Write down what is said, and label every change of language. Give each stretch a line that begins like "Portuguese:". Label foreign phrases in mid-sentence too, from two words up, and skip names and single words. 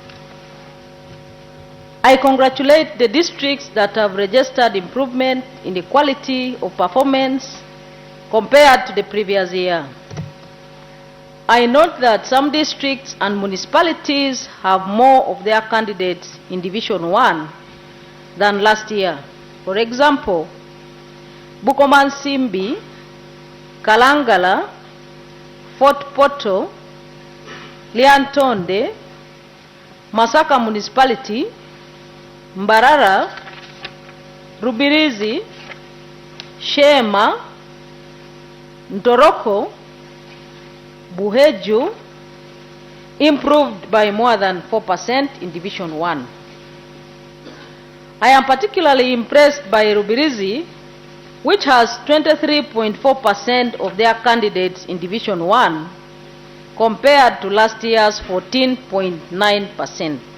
English: I congratulate the districts that have registered improvement in the quality of performance compared to the previous year. I note that some districts and municipalities have more of their candidates in Division 1 than last year. For example, Bukoman Simbi, Kalangala, Fort Porto, Liantonde, Masaka Municipality, Mbarara, Rubirizi, Shema, Ntoroko, Buheju improved by more than 4% in Division 1. I am particularly impressed by Rubirizi, which has 23.4% of their candidates in Division 1 compared to last year's 14.9%.